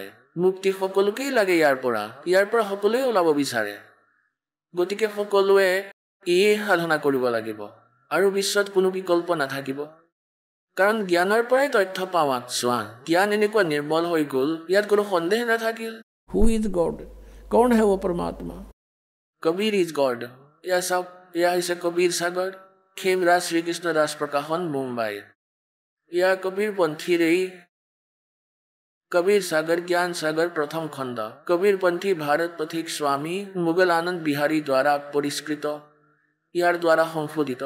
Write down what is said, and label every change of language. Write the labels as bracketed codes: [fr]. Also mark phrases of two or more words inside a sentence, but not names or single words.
[as] মুক্তি সকলোকেই লাগে ইয়াৰ পৰা সকলোৱে ওলাব বিচাৰে। গতিকে সকলোৱে এই সাধনা কৰিব লাগিব, আৰু বিশ্বত কোনো বিকল্প নাথাকিব। কাৰণ জ্ঞানৰ পৰাই তথ্য পাওঁ। চোৱা, জ্ঞান এনেকুৱা নিৰ্মল হৈ গ'ল, ইয়াত কোনো সন্দেহ নাথাকিল। [en] Who is God? [hi] कौन है वो परमात्मा? [en] Kabir is God. [as] এয়া চাওক, এয়া হৈছে কবিৰ সাগৰ, খেমৰাজ শ্ৰীকৃষ্ণ দাস প্ৰকাশন, মুম্বাই। এয়া কবিৰ পন্থীৰেই কবিৰ সাগৰ জ্ঞান সাগৰ প্ৰথম খণ্ড। কবিৰ পন্থী ভাৰত পথিক স্বামী মোগল আনন্দ বিহাৰী দ্বাৰা পৰিষ্কৃত, ইয়াৰ দ্বাৰা সংশোধিত।